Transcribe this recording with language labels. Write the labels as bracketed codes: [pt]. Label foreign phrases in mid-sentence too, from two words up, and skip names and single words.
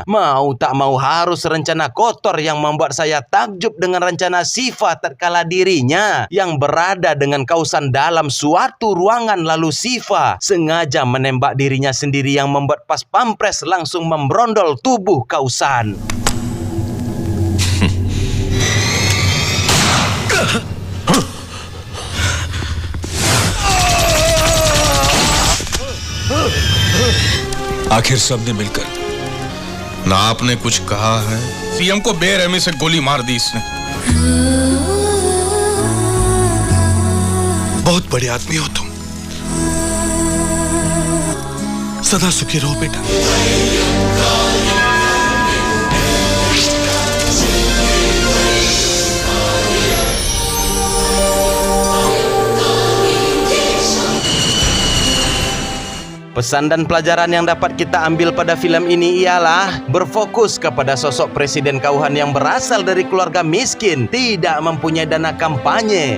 [id] Mau tak mau harus rencana kotor yang membuat saya takjub dengan rencana Sifa tatkala dirinya yang berada dengan Kausan dalam suatu ruangan, lalu Sifa sengaja menembak dirinya sendiri yang membuat pas pampres langsung membrondol tubuh Kausan. [hi] आखिर सबने मिलकर ना आपने कुछ कहा है, सीएम को बेरहमी से गोली मार दी इसने। बहुत बड़े आदमी हो तुम, सदा सुखी रहो बेटा। [id] Pesan dan pelajaran yang dapat kita ambil pada film ini ialah berfokus kepada sosok Presiden Kauhan yang berasal dari keluarga miskin, tidak mempunyai dana kampanye.